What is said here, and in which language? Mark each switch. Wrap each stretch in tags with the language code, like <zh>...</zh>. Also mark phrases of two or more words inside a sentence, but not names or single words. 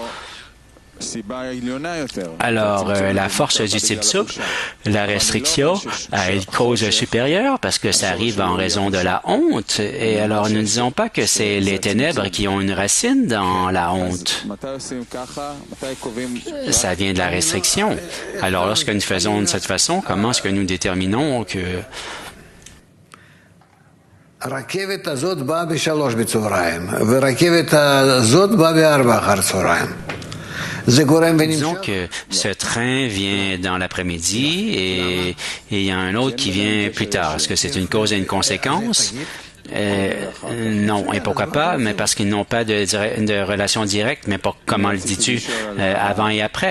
<fr>Alors, la force du tzimtzum, la restriction, a une cause supérieure parce que ça arrive en raison de la honte. Et alors, nous ne disons pas que c'est les ténèbres qui ont une racine dans la honte. Ça vient de la restriction. Alors, lorsque nous faisons de cette façon, comment est-ce que nous déterminons que...</fr> <he>הרכבת הזאת באה ב-3 בצהריים, ורכבת הזאת באה ב-4 אחר צהריים.</he> <fr>Disons que ce train vient dans l'après-midi et il y a un autre qui vient plus tard. Est-ce que c'est une cause et une conséquence? Non. Et pourquoi pas? Mais parce qu'ils n'ont pas de relation directe. Mais comment le dis-tu? Avant et après.</fr>